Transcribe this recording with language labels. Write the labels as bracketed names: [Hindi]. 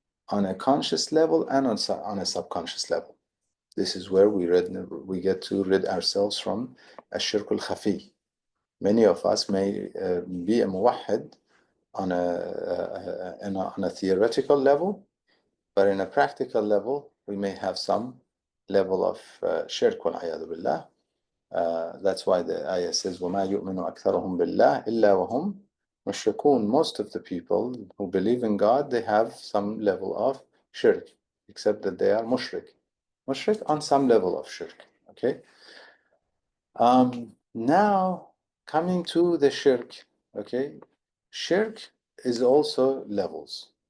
[English] On a conscious level and on a subconscious level. This is where we get to rid ourselves from ash-shirk al-khafi. Many of us may be a muwahhid, on a theoretical level, but in a practical level, we may have some level of shirk wal-'iyadhu billah. That's why the ayah says, [Arabic] وَمَا يُؤْمِنُ أَكْثَرُهُم بِاللَّهِ إِلَّا وَهُمْ مُشْرِكُونَ. [English] Most of the people who believe in God, they have some level of shirk, except that they are mushrik. Mushrik on some level of shirk. Okay. Now coming to the shirk. Okay. Shirk is also levels.